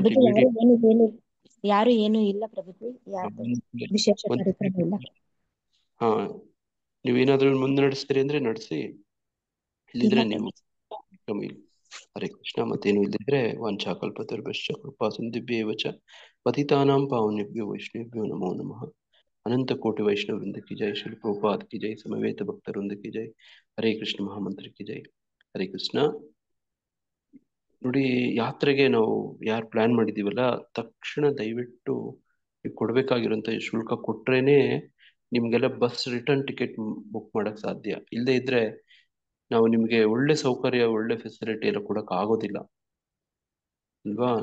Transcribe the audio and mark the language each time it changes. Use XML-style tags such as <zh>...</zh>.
<kn>ಪ್ರಭುಜಿ ಯಾರು ಏನು ಇಲ್ಲ ಪ್ರಭುಜಿ, ಯಾರ್ದು ವಿಶೇಷ ಕಾರ್ಯಕ್ರಮ ಇಲ್ಲ. ಹಾ, ನೀವೇನಾದ್ರೂ ಮುಂದೆ ನಡೆಸ್ತೀರಿ ಅಂದ್ರೆ ನಡೆಸಿ, ಇಲ್ಲಿದ್ರೆ ನೀವು ಹರೇ ಕೃಷ್ಣ. ಮತ್ತೇನು ಇಲ್ಲಿದ್ರೆ</kn> <sa>ವಾಂಛಾಕಲ್ಪತರುಭ್ಯಶ್ಚ ಕೃಪಾ ಸಿಂಧುಭ್ಯೇವ ಚ ಪತಿತಾನಾಂ ಪಾವನೇಭ್ಯೋ ವೈಷ್ಣವೇಭ್ಯೋ ನಮೋ ನಮಃ.</sa> <hi>अनंत कोटि वैष्णव वृंद की जय, श्री प्रभुपाद की जय, समवेत भक्त वृंद की जय, हरे कृष्ण महामंत्र की जय.</hi> <kn>ಹರೇ ಕೃಷ್ಣ. ನೋಡಿ, ಯಾತ್ರೆಗೆ ನಾವು ಯಾರು ಪ್ಲಾನ್ ಮಾಡಿದೀವಲ್ಲ, ತಕ್ಷಣ ದಯವಿಟ್ಟು ಕೊಡ್ಬೇಕಾಗಿರುವಂತ ಶುಲ್ಕ ಕೊಟ್ರೇನೆ ನಿಮ್ಗೆಲ್ಲ ಬಸ್ ರಿಟರ್ನ್ ಟಿಕೆಟ್ ಬುಕ್ ಮಾಡಕ್ ಸಾಧ್ಯ. ಇಲ್ಲದೆ ಇದ್ರೆ ನಾವು ನಿಮ್ಗೆ ಒಳ್ಳೆ ಸೌಕರ್ಯ, ಒಳ್ಳೆ ಫೆಸಿಲಿಟಿ ಎಲ್ಲ ಕೊಡಕ್ ಆಗೋದಿಲ್ಲ ಅಲ್ವಾ?</kn>